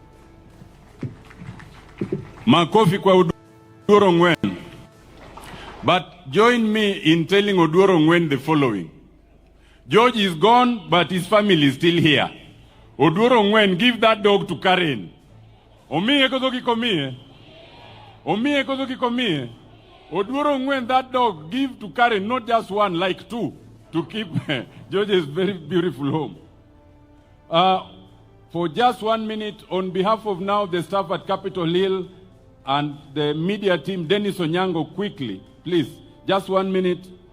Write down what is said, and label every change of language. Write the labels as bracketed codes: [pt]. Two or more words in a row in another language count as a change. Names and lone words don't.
[sw] Makofi kwa Oduor Ongwen. [en] But join me in telling Oduor Ongwen the following. George is gone, but his family is still here. Oduor Ongwen, give that dog to Karen. Omie kozoki komie. Omie kozoki komie. Oduor Ongwen, that dog, give to Karen, not just one, like two, to keep George's very beautiful home. For just 1 minute, on behalf of now the staff at Capitol Hill and the media team, Dennis Onyango, quickly, please, just 1 minute.